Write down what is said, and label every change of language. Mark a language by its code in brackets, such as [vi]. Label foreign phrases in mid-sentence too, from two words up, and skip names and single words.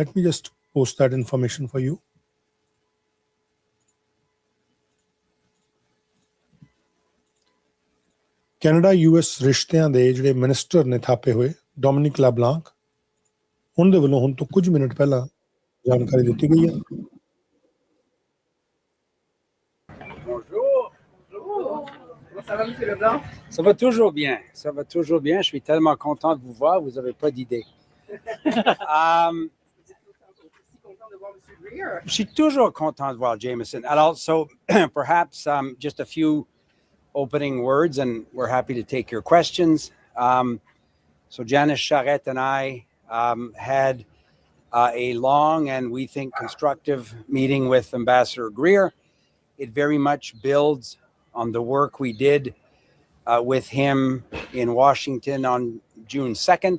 [en] Let me just post that information for you. [pa] ਕੈਨੇਡਾ ਯੂਐਸ ਰਿਸ਼ਤਿਆਂ ਦੇ ਜਿਹੜੇ ਮਿਨਿਸਟਰ ਨੇ ਥਾਪੇ ਹੋਏ ਡੋਮਿਨਿਕ ਲਾਬਲਾਂਕ, ਉਹਨਾਂ ਦੇ ਵੱਲੋਂ ਹੁਣ ਤੋਂ ਕੁਝ ਮਿੰਟ ਪਹਿਲਾਂ ਜਾਣਕਾਰੀ ਦਿੱਤੀ ਗਈ ਹੈ। [fr] Ça va, M. Leblanc? Ça va toujours bien. Ça va toujours bien. Je suis tellement content de vous voir. Vous n'avez pas d'idée. Je suis toujours content de voir Jameson. Alors, [en] so perhaps just a few opening words, and we're happy to take your questions. So Janice Charette and I had a long and we think constructive meeting with Ambassador Greer. It very much builds on the work we did with him in Washington on June 2nd.